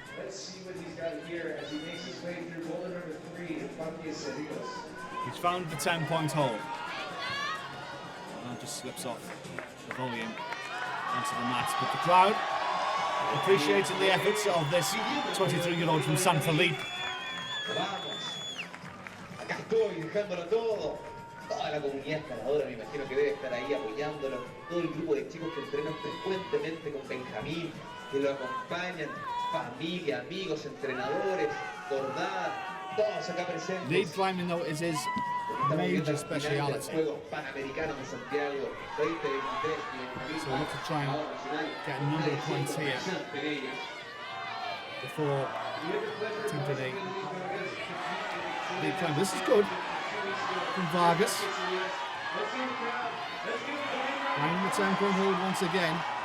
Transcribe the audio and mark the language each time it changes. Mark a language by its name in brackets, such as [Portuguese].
[English] Let's see what he's got here as he makes his way through boulder number 3. He's found the 10-point hole. And just slips off the volume onto the mat. But the crowd appreciating the efforts of this 23-year-old from San Felipe. [Spanish] Acá estoy, dejándolo todo. Toda la comunidad escaladora me imagino que debe estar ahí apoyándolo. Todo el grupo de chicos que entrenan frecuentemente con Benjamín, que lo acompañan, familia, amigos, entrenadores, Baudrand, todos acá presentes. [English] Lead climbing, though, is his major speciality. [Spanish] Juegos Panamericanos de Santiago 2023. [English] So we'll have to try and get a number of points here before attempting a lead climb. This is good from Vargas. Finding the 10-point hold once again.